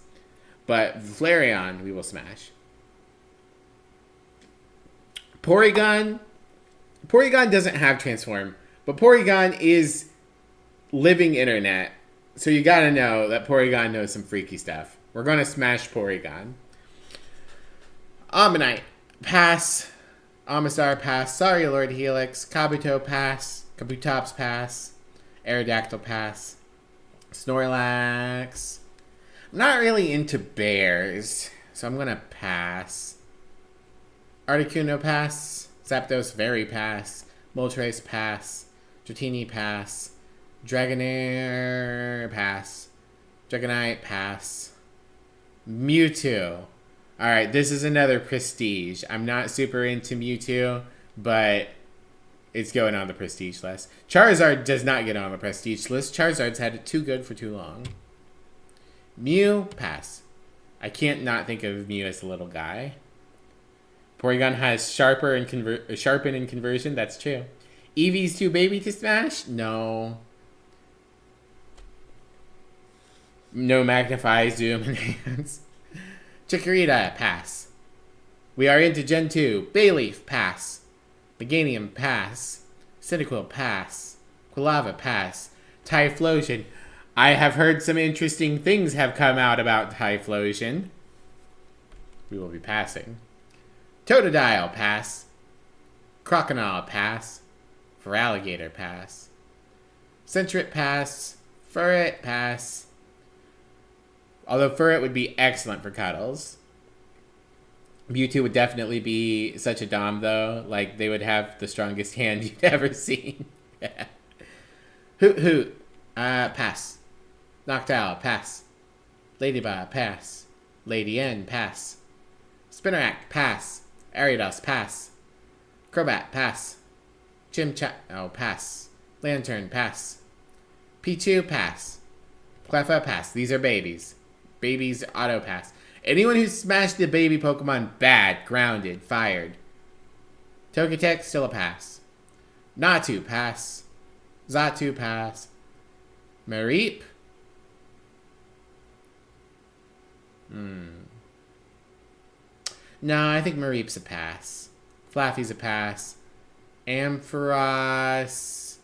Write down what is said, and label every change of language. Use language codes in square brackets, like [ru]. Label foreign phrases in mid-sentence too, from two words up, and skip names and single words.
[en] But Flareon, we will smash. Porygon doesn't have Transform, but Porygon is living internet. So you gotta know that Porygon knows some freaky stuff. We're gonna smash Porygon. Ammonite, pass. Amistar, pass. Sorry, Lord Helix. Kabuto, pass. Kabutops, pass. Aerodactyl, pass. Snorlax. I'm not really into bears, so I'm gonna pass. Articuno, pass. Zapdos, very pass. Moltres, pass. Dratini, pass. Dragonair, pass. Dragonite, pass. Mewtwo. Alright, this is another prestige. I'm not super into Mewtwo, but it's going on the prestige list. Charizard does not get on the prestige list. Charizard's had it too good for too long. Mew, pass. I can't not think of Mew as a little guy. Porygon has sharpen and conversion. That's true. Eevee's too baby to smash? No. No magnify, zoom, enhance. Chikorita, pass. We are into Gen 2. Bayleaf, pass. Meganium, pass. Cyndaquil, pass. Quilava, pass. Typhlosion. I have heard some interesting things have come out about Typhlosion. We will be passing. Totodile, pass. Crocodile, pass. Feraligatr, pass. Sentret, pass. Furret, pass. Although Furret would be excellent for cuddles. Mewtwo would definitely be such a dom, though. Like, they would have the strongest hand you've ever seen. Hoot Hoot, pass. Noctowl, pass. Ladybug, pass. Lady N, pass. Spinarak, pass. Ariados, pass. Crobat, pass. Chimchar, oh, pass. Lantern, pass. Pichu, pass. Cleffa, pass. These are babies. Babies, auto pass. Anyone who smashed the baby Pokemon, bad, grounded, fired. Togetic, still a pass. Natu, pass. Xatu, pass. Mareep. No, I think Mareep's a pass. Flaffy's a pass. Ampharos.